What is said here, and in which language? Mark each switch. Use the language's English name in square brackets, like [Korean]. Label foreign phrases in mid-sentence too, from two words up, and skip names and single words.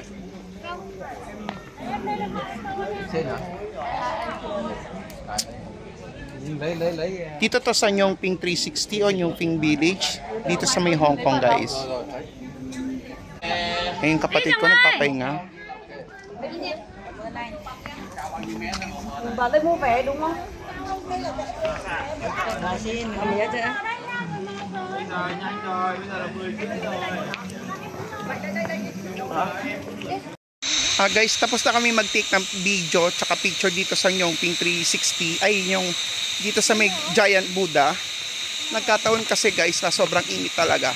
[Filipino] Dito to sa Nyongping 360 o Nyongping Village. Dito sa may Hong Kong guys. Ayun kapatid ko nagpapahinga. [Vietnamese] Bà lấy mua vé đúng không? [Filipino] Guys, tapos na kami mag-take ng video tsaka picture dito sa Nyongping 360. Ay, yung dito sa may Giant Buddha. Nagkataon kasi guys na sobrang init talaga.